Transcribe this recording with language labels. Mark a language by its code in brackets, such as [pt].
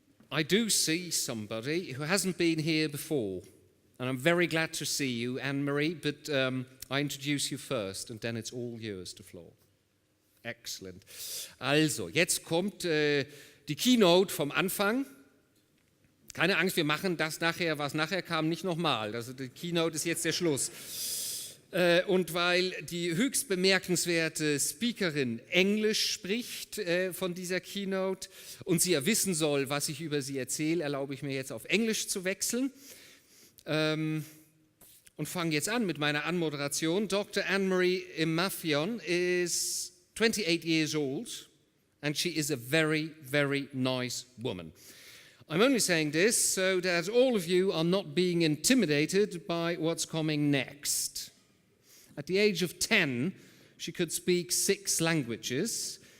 [en] I do see somebody who hasn't been here before, and I'm very glad to see you, Anne-Marie, but I introduce you first, and then it's all yours, the floor. Excellent. [de] Also, jetzt kommt die Keynote vom Anfang. Keine Angst, wir machen das nachher, was nachher kam, nicht nochmal. Also die Keynote ist jetzt der Schluss. Und weil die höchst bemerkenswerte Speakerin Englisch spricht von dieser Keynote und sie ja wissen soll, was ich über sie erzähle, erlaube ich mir jetzt auf Englisch zu wechseln und fange jetzt an mit meiner Anmoderation. [en] Dr. Anne-Marie Imafidon is 28 years old and she is a very, very nice woman. I'm only saying this so that all of you are not being intimidated by what's coming next. At the age of 10, she could speak 6 languages.